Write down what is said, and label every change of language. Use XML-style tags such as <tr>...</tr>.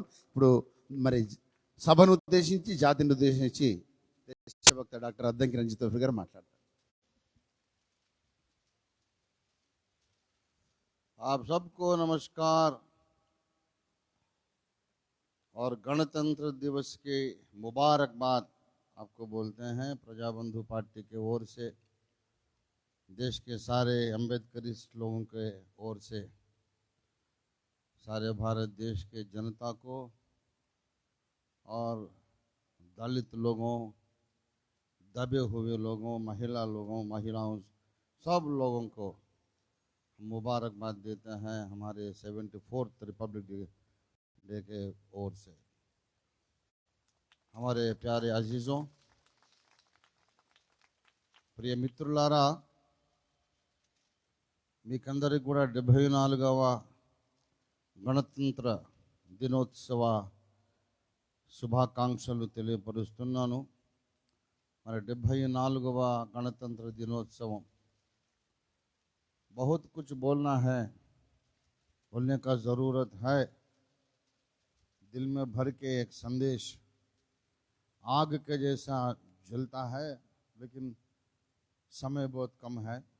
<te>ఇప్పుడు మరి సభను ఉద్దేశించి, జాతిని ఉద్దేశించి దేశభక్త డాక్టర్ అద్దంకి రంజిత్ తోఫీ గారు మాట్లాడతారు.</te> <hi>आप सबको नमस्कार और गणतंत्र दिवस के मुबारकबाद आपको बोलते हैं प्रजाबंधु पार्टी के ओर से, देश के सारे अम्बेडकरिस्ट लोगों के ओर से, सारे भारत देश के जनता को और दलित लोगों, दबे हुए लोगों, महिलाओं सब लोगों को मुबारकबाद देते हैं हमारे 74th रिपब्लिक डे के ओर से। हमारे प्यारे अजीज़ों, प्रिय</hi> <te>मित्रुलारा, మీకందరికి కూడా 74వ గణతంత్ర దినోత్సవ శుభాకాంక్షలు తెలియపరుస్తున్నాను.</te> <hi>మరి 74వ गणतंत्र दिनोत्सव बहुत कुछ बोलना है, बोलने का ज़रूरत है। दिल में भर के एक संदेश आग के जैसा जलता है, लेकिन समय बहुत कम है।</hi>